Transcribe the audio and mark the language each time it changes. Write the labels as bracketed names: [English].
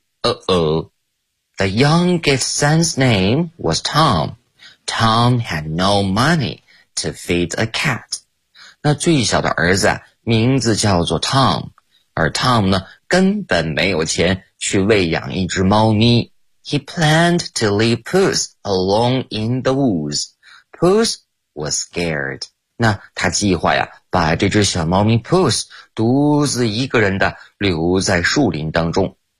[English] The youngest son's name was Tom. Tom had no money to feed a cat. [Chinese] 那最小的儿子、啊、名字叫做 Tom, 而 Tom 呢根本没有钱去喂养一只猫咪。 [English] He planned to leave Puss alone in the woods. Puss was scared. [Chinese] 那他计划呀把这只小猫咪 Puss 独自一个人的留在树林当中。